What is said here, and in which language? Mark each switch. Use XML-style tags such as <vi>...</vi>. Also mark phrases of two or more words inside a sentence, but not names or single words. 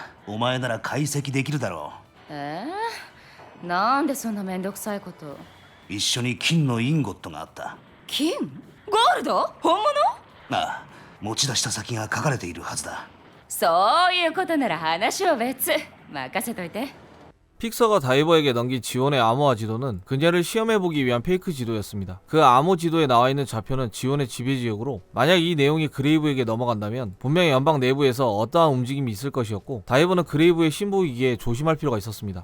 <ja>お前なら解析できるだろなんでそんなめんどくさいこと。う。一緒に金のインゴットがあった。金？ゴールド？本物？ああ、持ち出した先が書かれているはずだ。そういうことなら話は別。任せといて。</ja> <ko>픽서가 다이버에게 넘긴 지원의 암호화 지도는 그녀를 시험해보기 위한 페이크 지도였습니다. 그 암호 지도에 나와있는 좌표는 지원의 지배지역으로 만약 이 내용이 그레이브에게 넘어간다면 분명히 연방 내부에서 어떠한 움직임이 있을 것이었고 다이버는 그레이브의 신부이기에 조심할 필요가 있었습니다.</ko>